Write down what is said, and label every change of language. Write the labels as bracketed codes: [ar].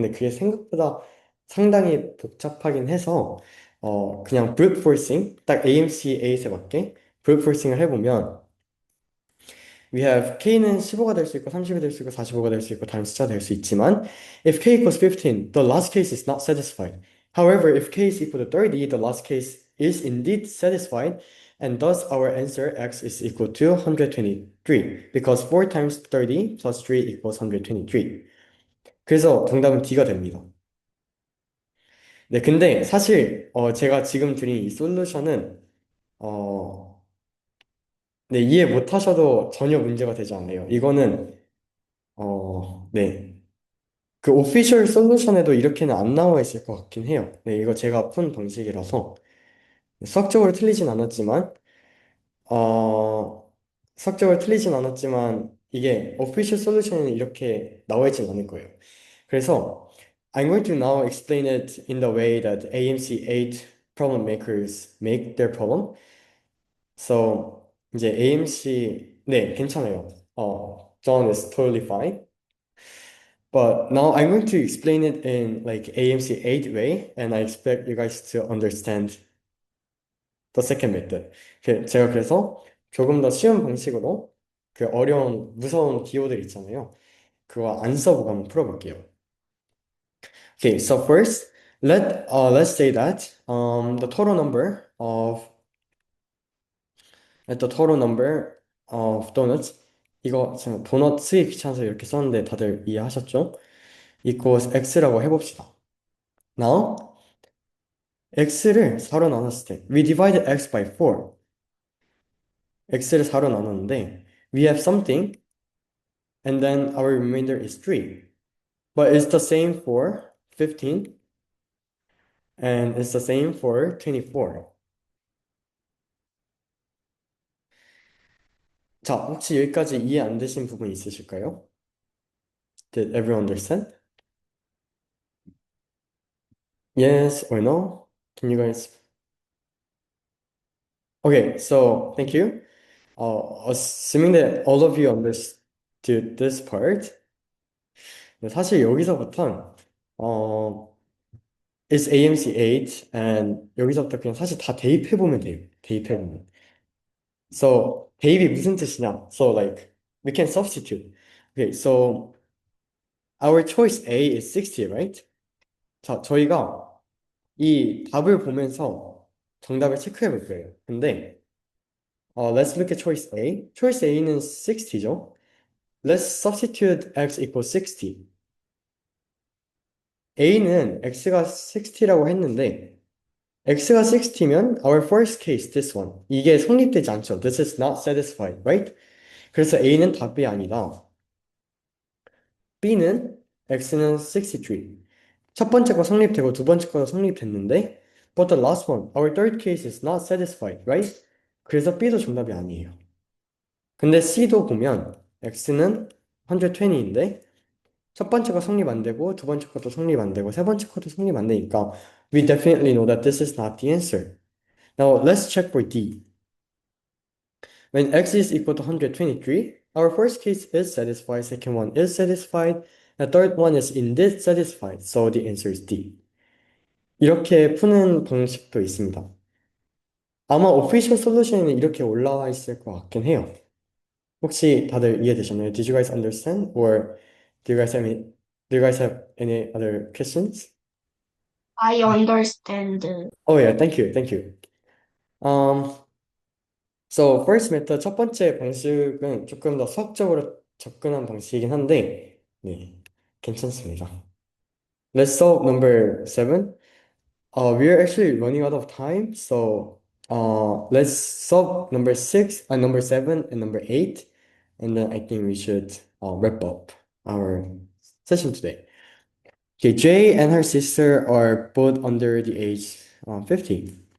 [ko] 근데 그게 생각보다 상당히 복잡하긴 해서 그냥 brute forcing 딱 AMC 8에 맞게 brute forcing을 해보면 [en] we have [ko] k는 15가 될 수 있고 30이 될 수 있고 45가 될 수 있고 다른 숫자가 될 수 있지만 [en] if k equals 15, the last case is not satisfied. However, if k is equal to 30, the last case is indeed satisfied and thus our answer x is equal to 123 because 4 times 30 plus 3 equals 123. [ko] 그래서 정답은 D가 됩니다. 네, 근데 사실 제가 지금 드린 이 솔루션은 어, 네, 이해 못 하셔도 전혀 문제가 되지 않아요. 이거는 네. 그 오피셜 솔루션에도 이렇게는 안 나와 있을 것 같긴 해요. 네, 이거 제가 푼 방식이라서 수학적으로 틀리진 않았지만, 어, 수학적으로 틀리진 않았지만 이게 오피셜 솔루션에는 이렇게 나와 있진 않을 거예요. 그래서 [en] I'm going to now explain it in the way that AMC8 problem makers make their problem. So [ko] 이제 AMC 네, 괜찮아요. [en] John is totally fine. But now I'm going to explain it in like AMC 8 way, and I expect you guys to understand the second method. [ko] 제가 그래서 조금 더 쉬운 방식으로 그 어려운, 무서운 기호들 있잖아요. 그거 안 써보고 한번 풀어볼게요. [en] Okay, so first, let's say that the total number of donuts [ko] 이거 제가 도넛 쓰기 귀찮아서 이렇게 썼는데 다들 이해하셨죠? [en] equals [ko] x라고 해봅시다. [en] Now [ko] x를 4로 나눴을 때 [en] we divided x by 4. [ko] x를 4로 나눴는데 [en] we have something and then our remainder is 3. But it's the same for 15 and it's the same for 24. [ko] 자, 혹시 여기까지 이해 안 되신 부분 있으실까요? [en] Did everyone understand? Yes or no? Can you guys? Okay, so thank you. Assuming that all of you understood this part, [ko] 사실 여기서부터 [en] It's AMC 8 and [ko] 여기서부터 그냥 사실 다 대입해보면 돼요. 대입해보면. [en] So [ko] 대입이 무슨 뜻이냐? [en] So like we can substitute. Okay, so our choice A is 60, right? [ko] 자, 저희가 이 답을 보면서 정답을 체크해 볼 거예요. 근데 [en] let's look at choice A. [ko] choice A는 60죠? [en] Let's substitute x equals 60. [ko] A는 x가 60라고 했는데 x가 60면 [en] our first case, this one. [ko] 이게 성립되지 않죠. [en] This is not satisfied, right? [ko] 그래서 A는 답이 아니다. B는 x는 63. 첫 번째 거 성립되고 두 번째 거도 성립됐는데 [en] but the last one, our third case is not satisfied, right? [ko] 그래서 B도 정답이 아니에요. 근데 C도 보면 x는 120인데 첫 번째 거 성립 안 되고 두 번째 것도 성립 안 되고 세 번째 것도 성립 안 되니까 [en] we definitely know that this is not the answer. Now let's check for D. When x is equal to 123, our first case is satisfied, second one is satisfied, the third one is indeed satisfied, so the answer is D. [ko] 이렇게 푸는 방식도 있습니다. 아마 오피셜 솔루션에는 이렇게 올라와 있을 것 같긴 해요. 혹시 다들 이해되셨나요? [en] Did you guys understand? Or do you guys have any other questions? I understand. Oh yeah, thank you, thank you. [ko] Um, [en] so first method [ko] 첫 번째 방식은 조금 더 수학적으로 접근한 방식이긴 한데, 네, 괜찮습니다. [en] Let's solve number seven. We're actually running out of time, so let's solve number six, number seven, and number eight, and then I think we should wrap up our session today. Okay, Jay and her sister are both under the age 50.